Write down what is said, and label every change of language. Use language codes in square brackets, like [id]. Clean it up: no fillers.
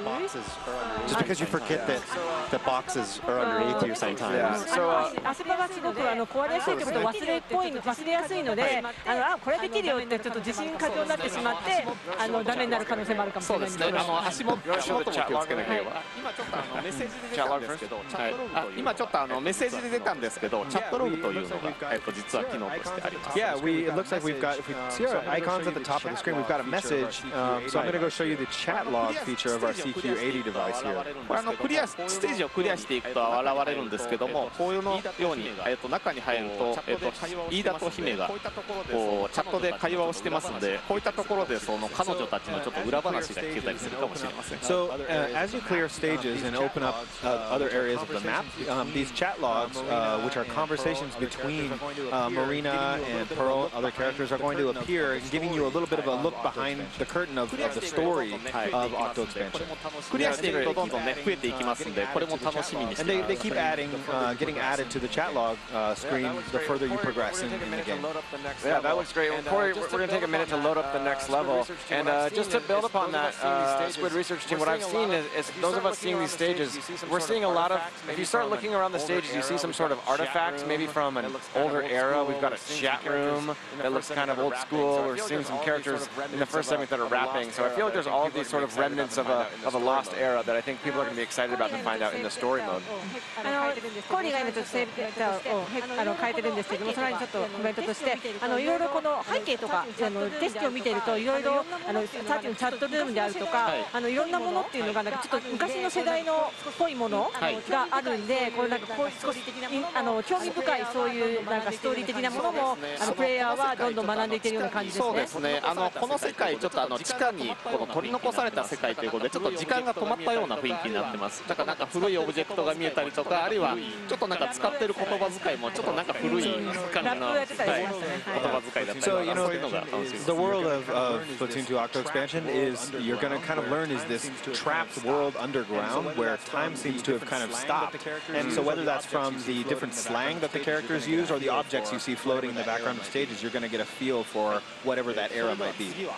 [en] Just because you forget that the boxes are underneath you sometimes. [ja] 足場がすごく壊れやすいということを忘れやすいので、これできるよってちょっと自信過剰になってしまってダメになる可能性もあるかもしれないですね。足元も気をつけなければ。今ちょっとメッセージで出たんですけど、今ちょっとメッセージで出たんですけど、チャットログというのが実は機能としてあります。 [en] Yeah, it looks like we've got, if we see our icons at the top of the screen, we've got a message. So I'm going to go show you the chat log feature of our CQ80 device here. [ja] これステージをクリアしていくと現れるんですけども、こういうのように中に入ると飯田と姫がこうチャットで会話をしてますので、こういったところでその彼女たちのちょっと裏話が聞けたりするかもしれません。 [en] So as you clear stages and open up other areas of the map, these chat logs, which are conversations between Marina and Pearl, other characters, are going to appear, giving you a little bit of a look behind the curtain of the story of Octo Expansion. [ja] クリアしていくとどんどんね増えていきますので、これも楽しみにして [en] And they keep adding, getting added to the chat log screen the further you progress in the game. Yeah, that looks great. Well, Corey, we're going to take a minute to load up the next level. And just to build upon that, Squid Research Team, what I've seen is those of us seeing these stages, we're seeing a lot of, if you start looking around the stages, you see some sort of artifacts, maybe from an older era. We've got a chat room that looks kind of old school. We're seeing some characters in the first segment that are rapping. So I feel like there's all of these sort of remnants of a lost era that I think people are going to be excited about to find out in the story mode. [ja] コーリーが今ちょっとセーブデータを変えてるんですけども、その間にちょっとコメントとしていろいろこの背景とか景色を見ているといろいろさっきのチャットルームであるとかいろんなものっていうのがなんかちょっと昔の世代のっぽいものがあるんで、これなんか少し興味深いそういうなんかストーリー的なものもプレイヤーはどんどん学んでいけるような感じですね。そうですね。この世界ちょっと地下にこの取り残された世界ということでちょっと時間が止まったような雰囲気になってます。だからなんか古いオブジェクトが見えたりとか、あるいはちょっとなんか使ってる言葉遣いもちょっとなんか古い感じの言葉遣いだったりとか、そういうのが楽しいです。 [en] The world of Splatoon 2 Octo Expansion is you're going to kind of learn is this trapped world underground where time seems to have kind of stopped. And so whether that's from the different slang that the characters use or the objects you see floating in the background of stages, you're going to get a feel for whatever that era might be.